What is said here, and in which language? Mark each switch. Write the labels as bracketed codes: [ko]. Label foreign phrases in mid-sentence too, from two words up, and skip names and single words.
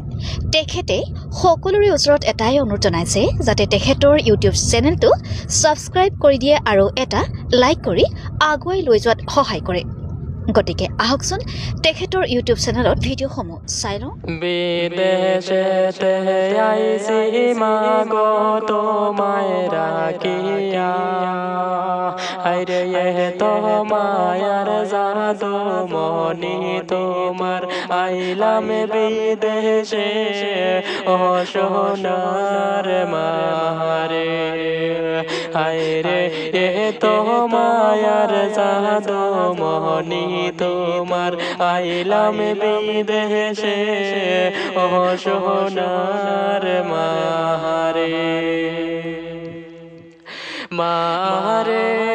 [as] তেখেতে সকলোৰে ওচৰত এটাই অনুৰোধ জনাইছে যাতে তেখেতৰ ইউটিউব চেনেলটো সাবস্ক্ৰাইব কৰি দিয়ে আৰু এটা লাইক কৰি আগুৱাই লৈ যোৱাত সহায় কৰে। গতিকে আহকচোন তেখেতৰ ইউটিউব চেনেলত ভিডিঅ'সমূহ চাই লওঁ। [bn] বিদেশেতে আইছি মাগো তোমায় রাখিয়া, আইরে তো মায়ার জাদু মনি তোমার আইলাম বিদেশে ও সোনার মারে, আইরে তো মায়ার জাদু মনি তোমার আইলাম বিদেশে ও সোনার মারে, মারে